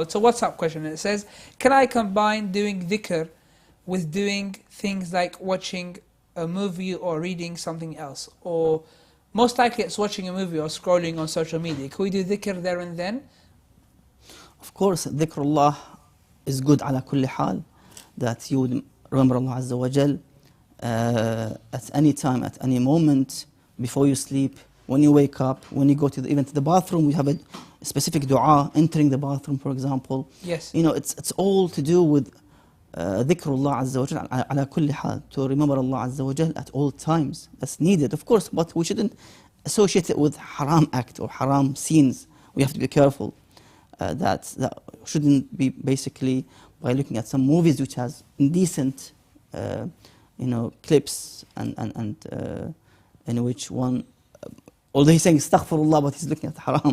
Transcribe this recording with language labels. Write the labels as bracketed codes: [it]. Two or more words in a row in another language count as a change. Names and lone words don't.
[en] It's a WhatsApp question, and it says, can I combine doing dhikr with doing things like watching a movie or reading something else? Or most likely it's watching a movie or scrolling on social media. Can we do dhikr there and then? Of course, dhikrullah is good [ar] على كل حال, [en] that you would remember Allah [ar] عز وجل [en] at any time, at any moment, before you sleep, when you wake up, when you go to even to the bathroom. We have a specific dua entering the bathroom, for example. Yes. It's all to do with [ar] ذكر الله عز وجل على كل حال, [en] to remember Allah [ar] عز وجل [en] at all times. That's needed, of course, but we shouldn't associate it with haram act or haram scenes. We have to be careful. That shouldn't be basically by looking at some movies which has indecent clips and in which one, although he's saying astaghfirullah, but he's looking at haram.